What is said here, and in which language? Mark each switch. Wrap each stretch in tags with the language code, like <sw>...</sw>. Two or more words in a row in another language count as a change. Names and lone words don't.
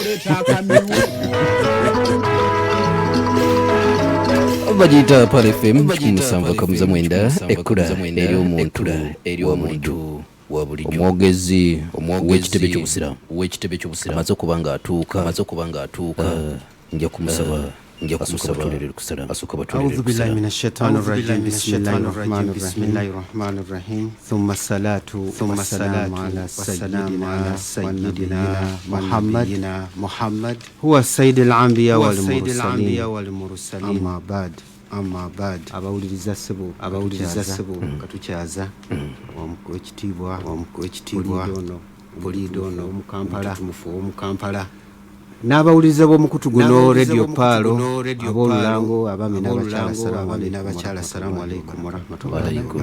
<lg>bagita pale FM musanva kamuza mwenda ekula eri omuntu wa bulijjo omwogezi w'ekitebe ky'obusiramu amaze okubanga atuuka nja kumusaba</lg> <ar>أعوذ بالله من الشيطان الرجيم بسم الله الرحمن الرحيم ثم الصلاة والسلام على سيدنا محمد هو السيد الأنبياء والمرسلين أما بعد</ar> <lg>abawuliriza ssebo katukyaza w'ekitiibwa buliido ono omukampala n'abawuliriza b'omukutu guno radio paalo ab'olulango abami n'abakyala</lg> <ar>السلام عليكم ورحمة الله</ar>